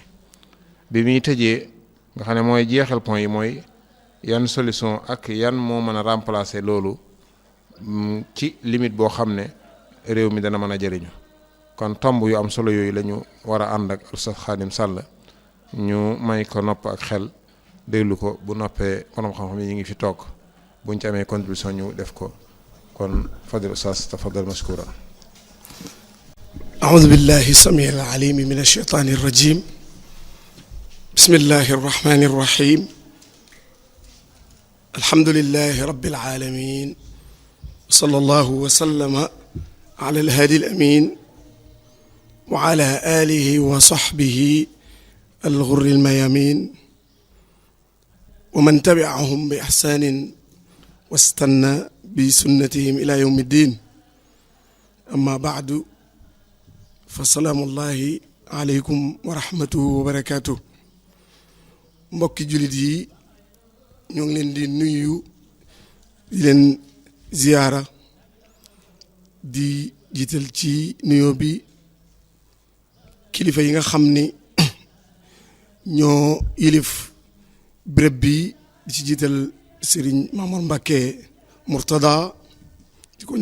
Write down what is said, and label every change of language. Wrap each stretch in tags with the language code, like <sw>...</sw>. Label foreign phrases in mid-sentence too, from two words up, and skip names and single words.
<wo>bi muy tëjee nga xam ne mooy jeexal point yi mooy yan solution ak yan moo mën a remplacer loolu ci limite boo xam ne réew mi dana mën a jëriñu. kon tomb yu am solo yooyu la ñu war a ànd ak Oustaz Khadim Sall ñu may ko nopp ak xel déglu ko. bu noppee borom xam-xam yi ñu ngi fi toog buñ ci amee contribution ñu def ko. kon fadil Oustaz</wo> <ar>تفضل مشكورا. أعوذ بالله السميع العليم من الشيطان الرجيم بسم الله الرحمن الرحيم الحمد لله رب العالمين صلى الله وسلم على الهادي الأمين وعلى آله وصحبه الغر الميامين ومن تبعهم بإحسان واستنى بسنتهم إلى يوم الدين أما بعد فالسلام الله عليكم ورحمته وبركاته</ar> <wo>mbokki jullit yi ñoo ngi leen di nuyu di leen ziyaara di jiital ci nuyoo bi kilifa yi nga xam ni ñoo yilif béréb bi di ci jiital Serigne Mamour Mbacké Murtada di ko</wo>